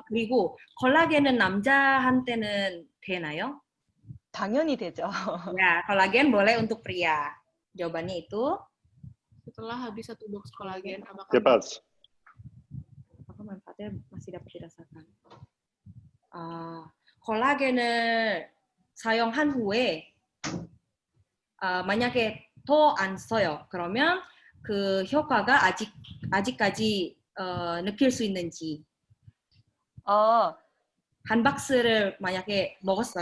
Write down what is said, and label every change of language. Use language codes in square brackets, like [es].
[ko] 그리고 콜라겐은 남자한테는 되나요? 당연히 되죠. [id] Ya, kolagen boleh untuk pria. Jawabannya itu Setelah habis 1 box kolagen, apakah Bebas. manfaatnya masih dapat dirasakan. [ko] 콜라겐을 사용한 후에 만약에 더 안 써요. 그러면 그 효과가 아직까지 느낄 수 있는지. 어, 한 박스를 만약에 먹었어요.